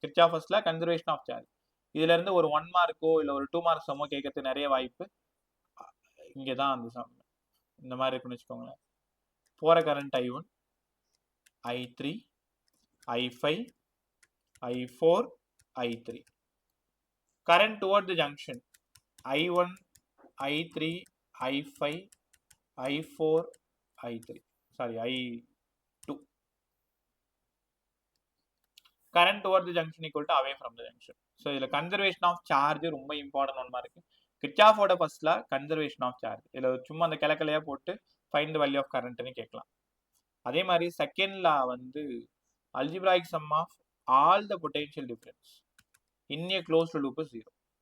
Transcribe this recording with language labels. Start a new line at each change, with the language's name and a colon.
Tamil: Kirchhoff first law conservation of charge. இதுல இருந்து ஒரு 1 மார்க்கோ இல்ல ஒரு 2 மார்க் சம்மோ கேட்கறதுக்கு நிறைய வாய்ப்பு. இங்கதான் அந்த சம் இந்த மாதிரி இருக்குன்னு வச்சுக்கோங்களேன். போற current I1, I3, I5, I4, I3. Current toward the junction I1, I3,
English: I5, I4, I3. Sorry, I2. Current over the junction equal to away from the junction.
Tamil: So, இதில் கன்சர்வேஷன் ஆஃப் சார்ஜ் ரொம்ப important ஒன்றா இருக்கு. கிர்ச்சாஃபோட ஃபர்ஸ்ட்ல conservation of charge. இதில் சும்மா அந்த கிளக்கலையா போட்டு find the value of கரண்ட்னு கேட்கலாம். அதே மாதிரி
English: Second law வந்து algebraic sum of all the potential difference in a closed loop is 0.